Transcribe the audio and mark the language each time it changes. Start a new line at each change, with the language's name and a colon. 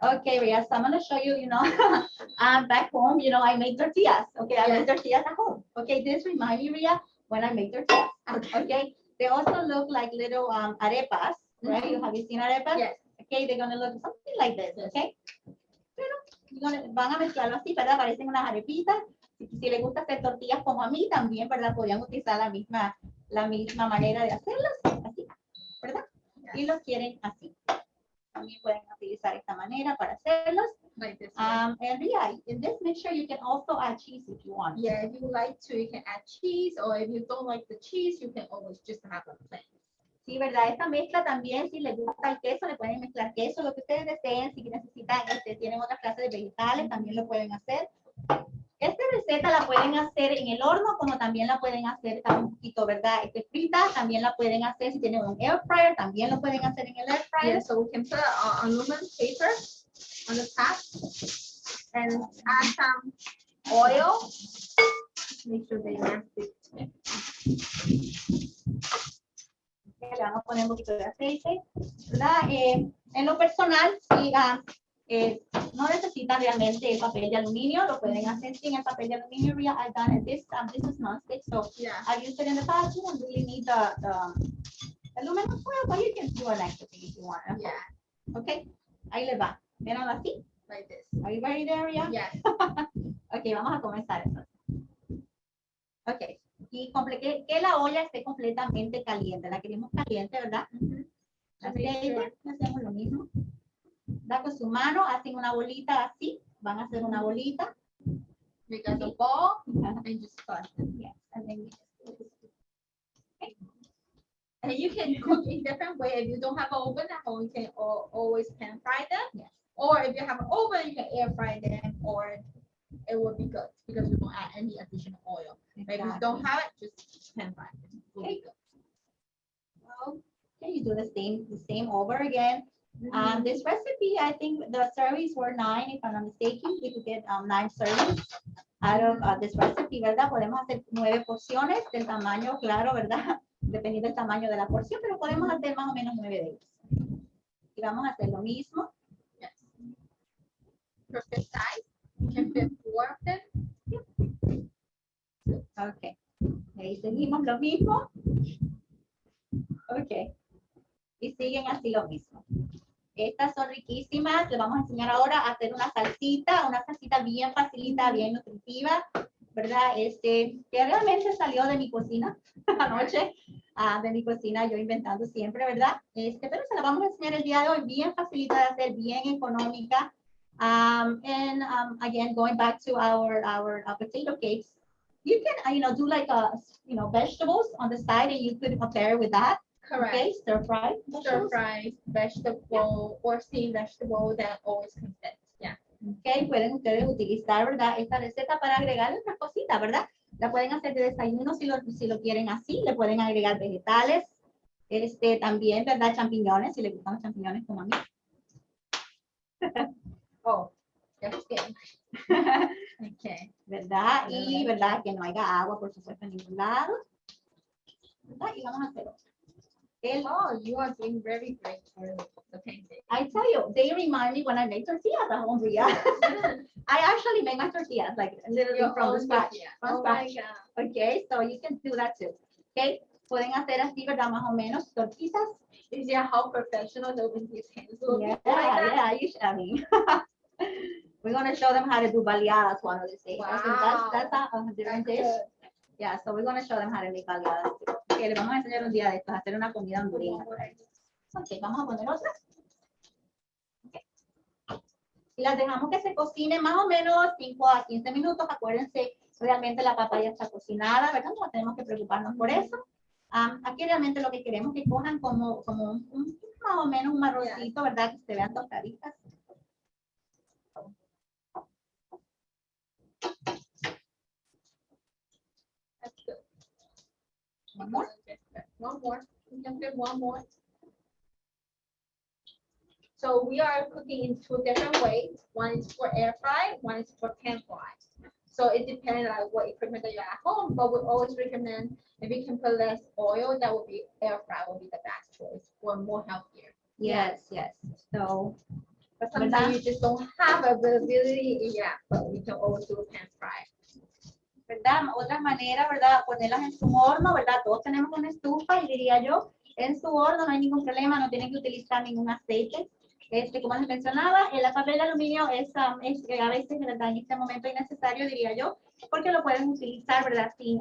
English: Okay, Ria, so I'm going to show you, back home, I make tortillas. Okay, I make tortillas at home. Okay, this reminds me, Ria, when I make tortillas. Okay, they also look like little arepas, right? Have you seen arepas? Yes. Okay, they're going to look something like this, okay?
Spanish: Van a mezclarlo así, ¿verdad? Parecen unas arepitas. Si les gusta hacer tortillas como a mí, también, ¿verdad? Podrían utilizar la misma manera de hacerlas, así, ¿verdad?
English: Yes.
Spanish: Y los quieren así. También pueden utilizar esta manera para hacerlos.
English: Like this. And yeah, in this mixture, you can also add cheese if you want. Yeah, if you like to, you can add cheese, or if you don't like the cheese, you can always just have a plain.
Spanish: Sí, ¿verdad? Esta mezcla también, si les gusta el queso, le pueden mezclar queso, lo que ustedes deseen. Si necesitan, tienen otras clases de vegetales, también lo pueden hacer. Esta receta la pueden hacer en el horno, como también la pueden hacer un poquito, ¿verdad? Frita, también la pueden hacer si tienen un air fryer, también lo pueden hacer en el air fryer.
English: Yeah, so we can put aluminum paper on the top and add some oil. Make sure they are thick.
Spanish: Le vamos a poner un poquito de aceite, ¿verdad? En lo personal, sí, no necesitan realmente el papel de aluminio, lo pueden hacer sin el papel de aluminio.
English: I've done it. This is non-stick, so Yeah. I've used it in the past. You don't really need the aluminum foil, but you can do an extra thing if you want. Yeah.
Spanish: Okay, ahí les va. Miren así.
English: Like this. Are you ready there, Ria? Yes.
Spanish: Ok, vamos a comenzar entonces. Ok, y que la olla esté completamente caliente. La queremos caliente, ¿verdad?
English: To make
Spanish: Aceite,
English: sure.
Spanish: hacemos lo mismo. Da con su mano, hacen una bolita así. Van a hacer una bolita.
English: Make us a ball and just flush it. Yes, and then you just- And you can cook in different way. If you don't have an oven at home, you can always pan fry them. Yes. Or if you have an oven, you can air fry them, or it will be good because you won't add any additional oil. But if you don't have it, just pan fry them. It will be good. Well, okay, you do the same over again. This recipe, I think the servings were 9, if I'm not mistaken. We could get 9 servings out of this recipe,
Spanish: ¿verdad? Podemos hacer 9 porciones del tamaño, claro, ¿verdad? Dependiendo del tamaño de la porción, pero podemos hacer más o menos 9 de ellos. Y vamos a hacer lo mismo.
English: Yes. Perfect size. You can fit 4 of them.
Spanish: Ok. Ahí seguimos lo mismo. Ok. Y siguen así lo mismo. Estas son riquísimas. Les vamos a enseñar ahora a hacer una salsita bien facilita, bien nutritiva, ¿verdad? Que realmente salió de mi cocina anoche, de mi cocina, yo inventando siempre, ¿verdad? Pero se la vamos a enseñar el día de hoy, bien facilita de hacer, bien económica.
English: Again, going back to our potato cakes, you can, do like vegetables on the side, and you could pair with that. Correct. Okay, stir fry. Stir fry vegetable or steamed vegetable that always comes in. Yeah.
Spanish: Okay, pueden ustedes utilizar, ¿verdad? Esta receta para agregarle otras cositas, ¿verdad? La pueden hacer de desayuno si lo quieren así. Le pueden agregar vegetales. También, ¿verdad? Champiñones, si les gustan los champiñones como a mí.
English: Oh, that's good. Okay.
Spanish: ¿Verdad? Y, ¿verdad? Que no haya agua, por supuesto, en ningún lado. ¿Verdad? Y vamos a hacer otro.
English: Oh, you are doing very great for the pancake. I tell you, they remind me when I make tortillas at home, Ria. I actually make my tortillas, like literally Your from the own scratch. tortilla. From Oh my scratch. God. Okay, so you can do that too.
Spanish: Okay, pueden hacer así, ¿verdad? Más o menos, tortillas.
English: You see how professional these hands look Yeah, like that? yeah, you should, I mean. We're going to show them how to do baleadas one of these days. I think Wow. that's a different That's dish. good. Yeah, so we're going to show them how to make baleadas too.
Spanish: Okay, les vamos a enseñar un día de estos, a hacer una comida hondureña. Ok, vamos a poner otra. Okay. Y las dejamos que se cocine más o menos 5 a 15 minutos. Acuérdense, realmente la papa ya está cocinada, ¿verdad? No tenemos que preocuparnos por eso. Aquí realmente lo que queremos es que cojan como más o menos un marroncito, ¿verdad? Que se vean tostaditas.
English: That's good. One more. One more. We can fit one more. So we are cooking in 2 different ways. One is for air fry, one is for pan fry. So it depends on what equipment that you have at home, but we always recommend if you can put less oil, that would be air fry will be the best choice or more healthier. Yes, yes. So, But sometimes you just don't have availability, yeah, but we can always do a pan fry.
Spanish: ¿verdad? Otra manera, ¿verdad? Ponerlas en su horno, ¿verdad? Todos tenemos una estufa y diría yo, en su horno no hay ningún problema, no tienen que utilizar ningún aceite. Como les mencionaba, el papel de aluminio es a veces, ¿verdad? En este momento innecesario, diría yo, porque lo pueden utilizar, ¿verdad?